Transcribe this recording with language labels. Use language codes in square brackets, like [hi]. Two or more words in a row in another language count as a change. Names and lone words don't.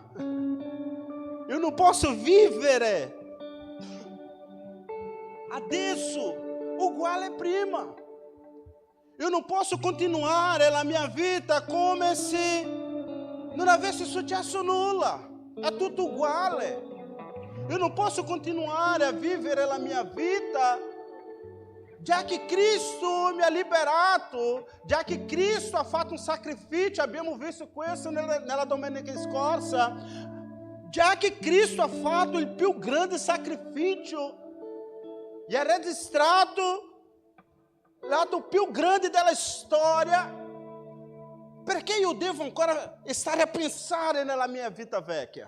[it] Io non posso vivere adesso uguale prima. Io non posso continuare la mia vita come se non avesse successo nulla. È tutto uguale. [pt] Eu não posso continuar a viver a minha vida, já que Cristo [it] mi ha liberato, já che Cristo ha fatto un sacrificio, abbiamo visto questo nella domenica scorsa, já che Cristo ha fatto il più grande sacrificio e ha registrato l'atto più grande della storia, perché io devo ancora stare a pensare nella mia vita vecchia?